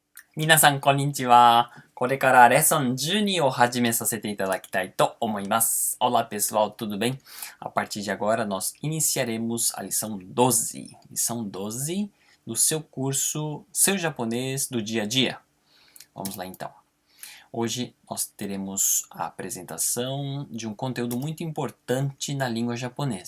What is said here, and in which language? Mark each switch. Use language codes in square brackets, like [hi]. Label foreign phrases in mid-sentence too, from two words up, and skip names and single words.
[ja] 皆さん、こんにちは。これからレッスン12を始めさせていただきたいと思います。 [pt] Olá, pessoal, tudo bem? A partir de agora, nós iniciaremos a lição 12. Lição 12 do seu curso Seu Japonês do Dia a Dia. Vamos lá, então. Hoje, nós teremos a apresentação de um conteúdo muito importante na língua japonesa.